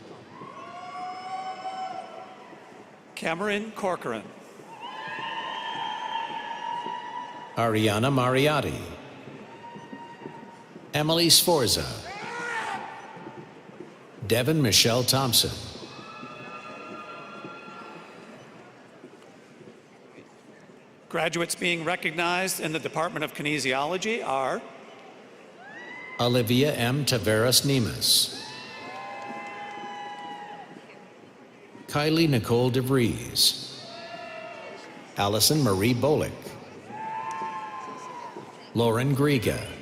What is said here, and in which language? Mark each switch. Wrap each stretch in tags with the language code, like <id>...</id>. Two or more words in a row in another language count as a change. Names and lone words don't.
<en>Cameron Corcoran, Ariana Mariotti, Emily Sforza, Devin Michelle Thompson, Graduates being recognized in the Department of Kinesiology are Olivia M. Taveras Nemes, Kylie Nicole DeVries, Allison Marie Bolick, Lauren Griega,</en>